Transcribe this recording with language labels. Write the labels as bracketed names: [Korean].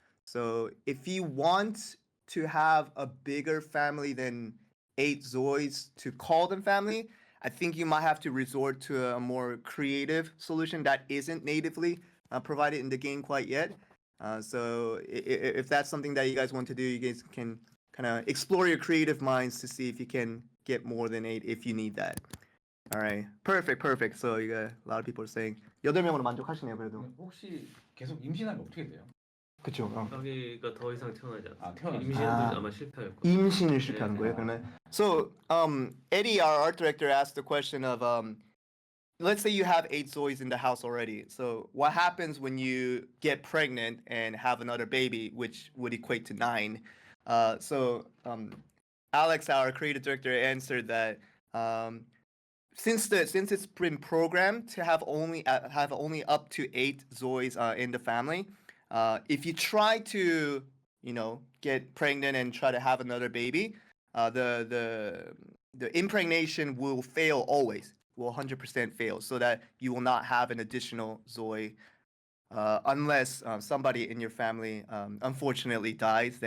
[English] So if you want to have a bigger family than 8 Zois to call them family, I think you might have to resort to a more creative solution that isn't natively provided in the game quite yet. So if that's something that you guys want to do, you guys can kind of explore your creative minds to see if you can get more than 8 if you need that. All right, perfect. So you got a lot of people are saying [Korean] 8명으로 만족하시네요, 그래도. 혹시 계속 임신하면 어떻게 돼요? 그쵸. 아기가 더 이상 태어나지 않아요. 태어나지 임신도 않아요. 아마 실패할 거예요. 임신을 실패하는 거예요, 그러면? [English] So, Eddie, our art director, asked the question of, let's say you have 8 Zois in the house already. So, what happens when you get pregnant and have another baby, which would equate to 9? So, Alex, our creative director, answered that since it's been programmed to have only up to 8 Zois in the family, if you try to get pregnant and try to have another baby, the impregnation will fail always, will 100% fail, so that you will not have an additional Zoi unless somebody in your family unfortunately dies.